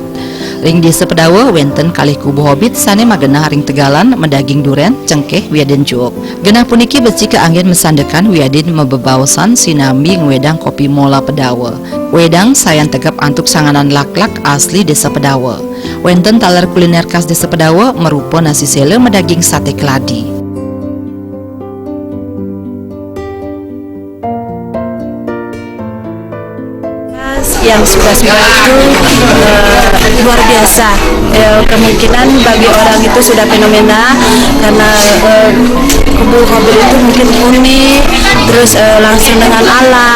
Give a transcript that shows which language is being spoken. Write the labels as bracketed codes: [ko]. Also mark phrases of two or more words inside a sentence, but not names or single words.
[ban] Ring desa Pedawa wenten kalih Kubu Hobbit sane magenah ring tegalan mendaging duren cengkeh wiadin cuok. Genah puniki beci keanggian mesandekan wiadin mebebawasan sinambi ngwedang kopi mola Pedawa. Wedang sayan tegap antuk sanganan lak-lak asli desa Pedawa. Wenten taler kuliner khas desa Pedawa merupa nasi sele medaging sate keladi. [id] Yang suka-suka itu luar biasa. Kemungkinan bagi orang itu sudah fenomena karena Kubu Hobbit itu mungkin unik, terus langsung dengan alam.